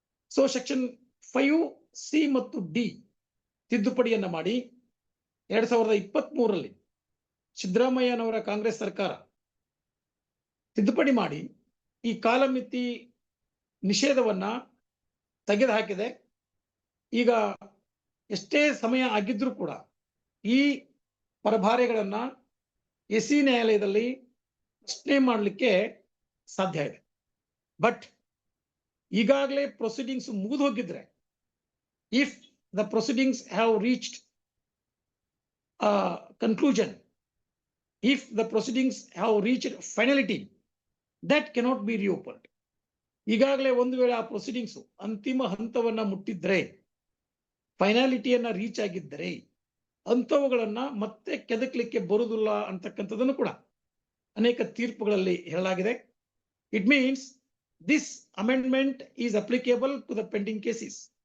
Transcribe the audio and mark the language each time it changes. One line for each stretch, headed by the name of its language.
Kannada: So section 5C ಮತ್ತು D ತಿದ್ದುಪಡಿಯನ್ನ ಮಾಡಿ 2023ರಲ್ಲಿ ಸಿದ್ದರಾಮಯ್ಯನವರ ಕಾಂಗ್ರೆಸ್ ಸರ್ಕಾರ ತಿದ್ದುಪಡಿ ಮಾಡಿ ಈ ಕಾಲಮಿತಿ ನಿಷೇಧವನ್ನ ತೆಗೆದುಹಾಕಿದೆ. ಈಗ ಎಷ್ಟೇ ಸಮಯ ಆಗಿದ್ರೂ ಕೂಡ ಈ ಪರಭಾರೆಗಳನ್ನ ಎಸಿ ನ್ಯಾಯಾಲಯದಲ್ಲಿ ಪ್ರಶ್ನೆ ಮಾಡಲಿಕ್ಕೆ ಸಾಧ್ಯ ಇದೆ.
English: but
Kannada: ಈಗಾಗಲೇ ಪ್ರೊಸೀಡಿಂಗ್ಸ್ ಮುಗಿದು ಹೋಗಿದ್ರೆ,
English: If the proceedings have reached conclusion, if the proceedings have reached finality, that cannot be reopened.
Kannada: ಈಗಾಗಲೇ ಒಂದು ವೇಳೆ ಆ ಪ್ರೊಸೀಡಿಂಗ್ಸ್ ಅಂತಿಮ ಹಂತವನ್ನ ಮುಟ್ಟಿದ್ರೆ, ಫೈನಾಲಿಟಿಯನ್ನ ರೀಚ್ ಆಗಿದ್ದರೆ ಅಂಥವುಗಳನ್ನ ಮತ್ತೆ ಕೆದಕ್ಲಿಕ್ಕೆ ಬರುವುದಿಲ್ಲ ಅಂತಕ್ಕಂಥದ್ದನ್ನು ಕೂಡ ಅನೇಕ ತೀರ್ಪುಗಳಲ್ಲಿ ಹೇಳಲಾಗಿದೆ.
English: It means this amendment is applicable to the pending cases.